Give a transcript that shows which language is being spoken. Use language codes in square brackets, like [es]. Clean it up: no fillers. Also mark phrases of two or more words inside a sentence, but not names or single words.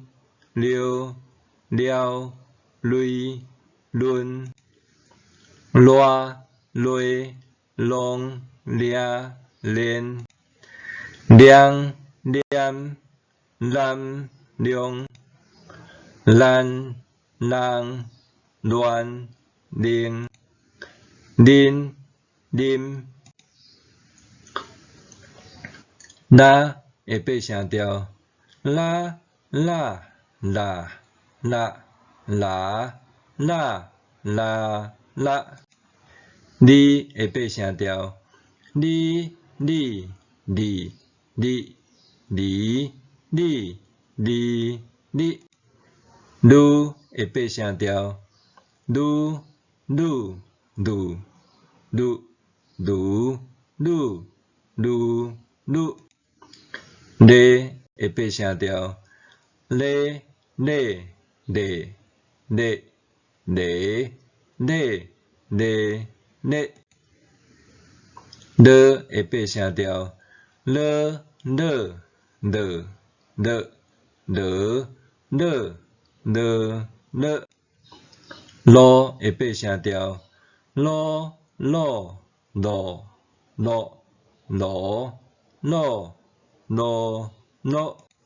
[nan] 溜、了、类、论、赖、类、拢、掠、连、量、念、蓝、量、咱、人、乱、令、恁、啉。啦会爬声调，啦啦啦啦啦啦啦啦。哩会爬声调，哩哩哩哩哩哩哩哩。噜会爬声调，噜噜噜噜噜噜噜噜。咧会爬声调，咧咧咧咧咧咧咧咧。了会爬声调，了了了了了了了了。咯会爬声调，咯咯咯咯咯咯咯咯。